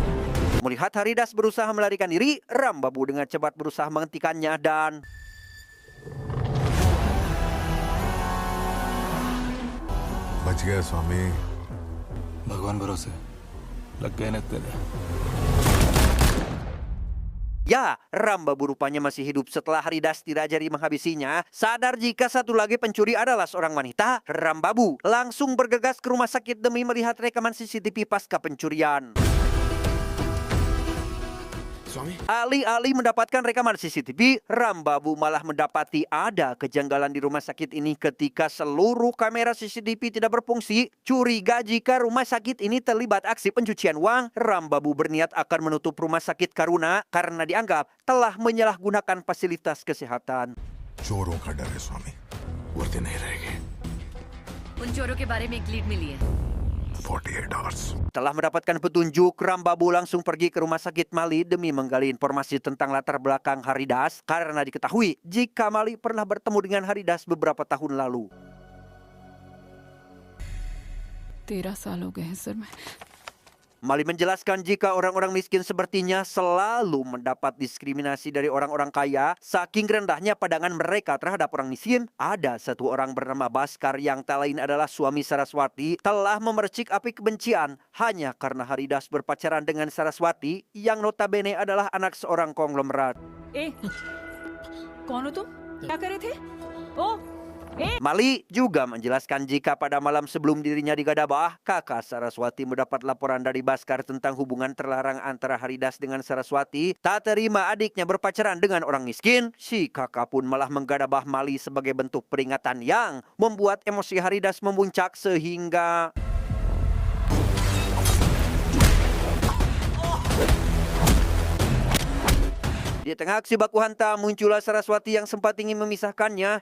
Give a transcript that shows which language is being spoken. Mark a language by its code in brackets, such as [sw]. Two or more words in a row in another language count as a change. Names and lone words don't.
[id] melihat Haridas berusaha melarikan diri, Rambabu dengan cepat berusaha menghentikannya dan [hi] बच गए स्वामी भगवान भरोसे लग गए ना तेरे [id] Ya, Rambabu rupanya masih hidup setelah Haridas dirajari menghabisinya. Sadar jika satu lagi pencuri adalah seorang wanita, Rambabu langsung bergegas ke rumah sakit demi melihat rekaman CCTV pasca pencurian. Alih-alih mendapatkan rekaman CCTV, Rambabu malah mendapati ada kejanggalan di rumah sakit ini ketika seluruh kamera CCTV tidak berfungsi. Curiga jika rumah sakit ini terlibat aksi pencucian uang, Rambabu berniat akan menutup rumah sakit Karuna karena dianggap telah menyalahgunakan fasilitas kesehatan. [hi] चोरों का डर है स्वामी वर्दी नहीं रहेगी उन चोरों के बारे में एक लीड मिली है [en] 48 hours [id] Setelah mendapatkan petunjuk, Rambabu langsung pergi ke rumah sakit Mali demi menggali informasi tentang latar belakang Haridas karena diketahui jika Mali pernah bertemu dengan Haridas beberapa tahun lalu. [hi] 13 साल हो गए हैं सर। मैं [id] Mali menjelaskan jika orang-orang miskin sepertinya selalu mendapat diskriminasi dari orang-orang kaya. Saking rendahnya pandangan mereka terhadap orang miskin, ada satu orang bernama Baskar yang tak lain adalah suami Saraswati telah memercik api kebencian hanya karena Haridas berpacaran dengan Saraswati yang notabene adalah anak seorang konglomerat. [hi] कौन हो तुम? क्या कर रहे थे? ओ [id] Mali juga menjelaskan jika pada malam sebelum dirinya digadabah, kakak Saraswati mendapat laporan dari Baskar tentang hubungan terlarang antara Haridas dengan Saraswati. Tak terima adiknya berpacaran dengan orang miskin, si kakak pun malah menggadabah Mali sebagai bentuk peringatan yang membuat emosi Haridas memuncak sehingga di tengah aksi baku hantam muncullah Saraswati yang sempat ingin memisahkannya.